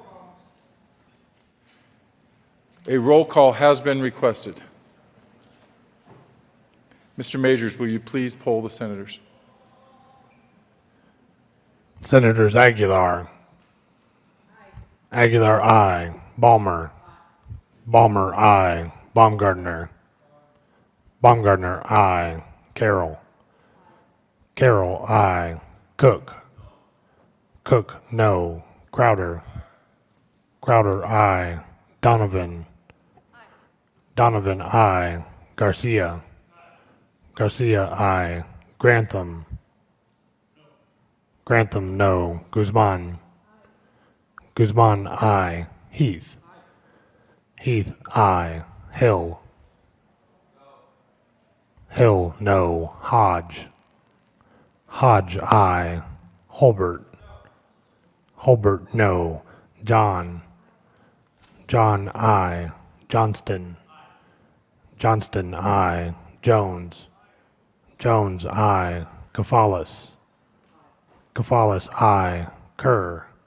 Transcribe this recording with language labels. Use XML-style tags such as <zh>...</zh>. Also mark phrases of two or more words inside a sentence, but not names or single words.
<en>A roll call has been requested. Mr. Majors, will you please poll the senators? Senators Aguilar, Aguilar, I. Balmer. Balmer, I. Baumgartner. Baumgartner, I. Carroll. Carroll, I. Cook. Cook, no. Crowder. Crowder, I. Donovan. Donovan, I. Garcia. Garcia, I. Grantham. Grantham, no. Guzman. Guzman, I. Heath. Heath, I. Hill. Hill, no. Hodge. Hodge, I. Holbert. Holbert, no. John. John, I. Johnston. Johnston, I. Jones. Jones, I. Cafalis. Cafalis, I. Kerr.</en>